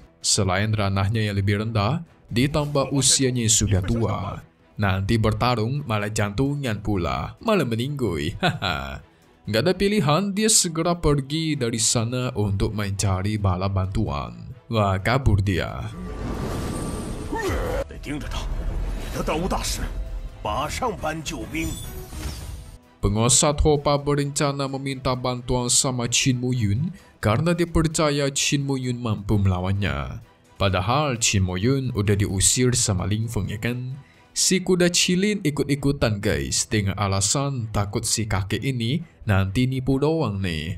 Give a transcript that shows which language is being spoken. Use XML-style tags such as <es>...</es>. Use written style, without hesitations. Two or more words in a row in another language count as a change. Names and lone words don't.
<id>Selain ranahnya yang lebih rendah, ditambah usianya yang sudah tua. Nanti bertarung malah jantungan pula, malah meninggoy. Nggak ada pilihan, dia segera pergi dari sana untuk mencari bala bantuan. Wah, kabur dia.</id> <zh>得盯着他，你的当务大事，马上搬救兵。</zh> <id>Penguasa Topa berencana meminta bantuan sama Qin Muyun karena dia percaya Qin Muyun mampu melawannya. Padahal Qin Muyun udah diusir sama Ling Feng ya kan? Si kuda cilin ikut-ikutan guys dengan alasan takut si kakek ini nanti nipu doang nih.</id>